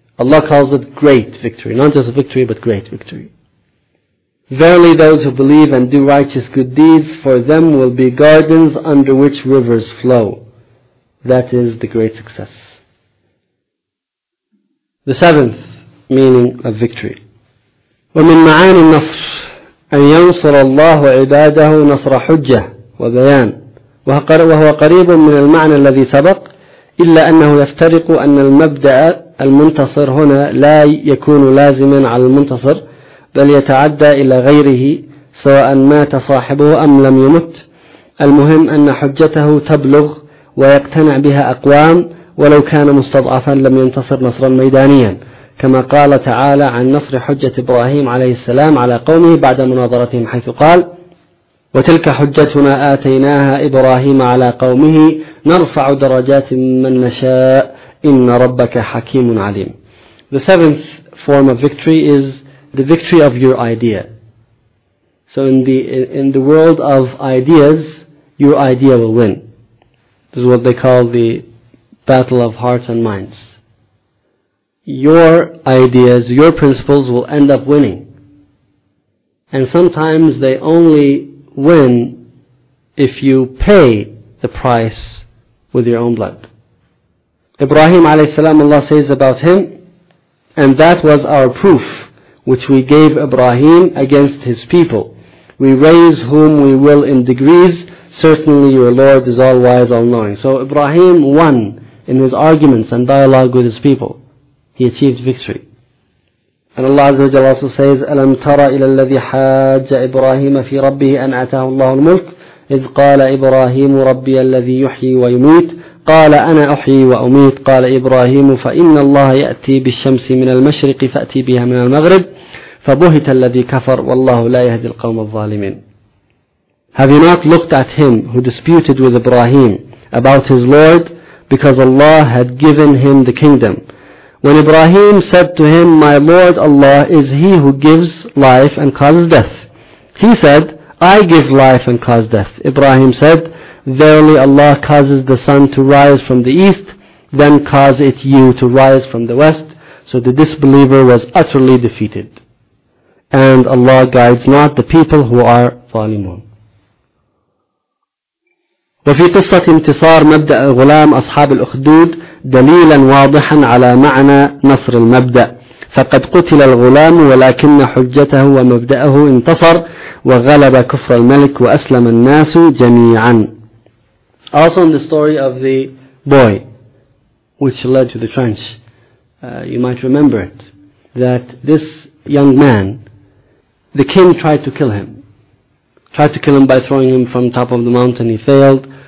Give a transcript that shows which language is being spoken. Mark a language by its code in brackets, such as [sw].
[en] Allah calls it great victory. Not just a victory, but great victory. Verily those who believe and do righteous good deeds, for them will be gardens under which rivers flow. That is the great success. The seventh meaning of victory. [ar] وَمِن مَعَانِ النَّصْرِ أن ينصر الله عباده نصر حجة وبيان وهو قريب من المعنى الذي سبق إلا أنه يفترق أن المبدأ المنتصر هنا لا يكون لازما على المنتصر بل يتعدى إلى غيره سواء مات صاحبه أم لم يمت المهم أن حجته تبلغ ويقتنع بها أقوام ولو كان مستضعفا لم ينتصر نصرا ميدانيا كما قال تعالى عن نصر حجة إبراهيم عليه السلام على قومه بعد مناظرتهم حيث قال وتلك حجتنا آتيناها إبراهيم على قومه نرفع درجات من نشاء إن ربك حكيم عليم. [en] The seventh form of victory is the victory of your idea. So in the world of ideas, your idea will win. This is what they call the battle of hearts and minds. Your ideas, your principles will end up winning. And sometimes they only win if you pay the price with your own blood. Ibrahim alayhi salam, Allah says about him, and that was our proof which we gave Ibrahim against his people. We raise whom we will in degrees. Certainly your Lord is all wise, all knowing. So Ibrahim won in his arguments and dialogue with his people. He achieved victory. [ar] And Allah Azza wa Jalla also says, أَلَمْ تَرَ إِلَى الَّذِي حَاجَّ إِبْرَاهِيمَ فِي رَبِّهِ أَنْ أَتَاهُ اللَّهُ الْمُلْكُ إِذْ قَالَ إِبْرَاهِيمُ رَبِّيَ الَّذِي يُحْيِي وَيُمِيتُ قَالَ أَنَا أُحْيِي وَأُمِيتُ قَالَ إِبْرَاهِيمُ فَإِنَّ اللَّهَ يَأْتِي بِالشَّمْسِ مِنَ الْمَشْرِقِ فَأْتِي بِهَا مِنَ الْمَغْرِبِ فَبُهِتَ الَّذِي كَفَرَ وَاللَّهُ لَا يَهْدِي الْقَوْمَ الظَّالِمِينَ. [en] Have you not looked at him who disputed with Ibrahim about his Lord because Allah had given him the kingdom? When Ibrahim said to him, my Lord Allah is he who gives life and causes death. He said, I give life and cause death. Ibrahim said, verily Allah causes the sun to rise from the east, then cause it you to rise from the west. So the disbeliever was utterly defeated. And Allah guides not the people who are zalimun. [ar] وفي قصة انتصار مبدأ غلام أصحاب الأخدود دليلا واضحا على معنى نصر المبدأ، فقد قتل الغلام ولكن حجته ومبدأه انتصر وغلب كفر الملك وأسلم الناس جميعا. [en] Also in the story of the boy which led to the trench, you might remember it, that this young man, the king tried to kill him by throwing him from top of the mountain, he failed.